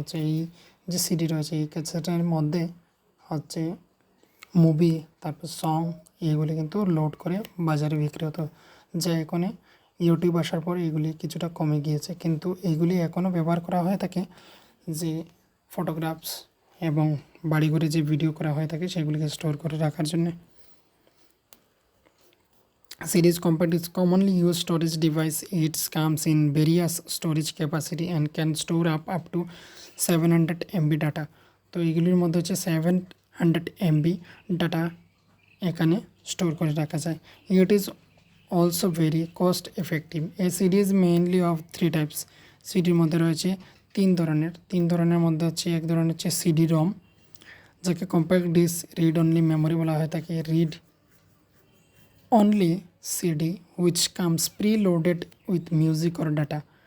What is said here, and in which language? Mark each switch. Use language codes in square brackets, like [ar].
[bn] হচ্ছে এই যে সিডি রয়েছে এই ক্যাসেটের মধ্যে হচ্ছে মুভি, তারপর সং, এইগুলি কিন্তু লোড করে বাজারে বিক্রি হতো, যা এখানে ইউটিউব আসার পর এগুলি কিছুটা কমে গিয়েছে, কিন্তু এইগুলি এখনও ব্যবহার করা হয়ে থাকে যে ফটোগ্রাফস এবং বাড়িঘরে যে ভিডিও করা হয়ে থাকে সেগুলিকে স্টোর করে রাখার জন্যে। [en] Series compact is commonly used storage device. It comes in various storage capacity and can store up to 700 MB data. [bn] তো এইগুলির মধ্যে হচ্ছে 700 MB ডাটা এখানে স্টোর করে রাখা যায়। [en] It is also very cost effective. A CD is mainly of 3 types. [bn] সিডির মধ্যে রয়েছে তিন ধরনের মধ্যে হচ্ছে এক ধরনের হচ্ছে সিডি রম, যাকে compact disc read only memory বলা হয়ে থাকে। [en] Read only CD which comes preloaded with music or data.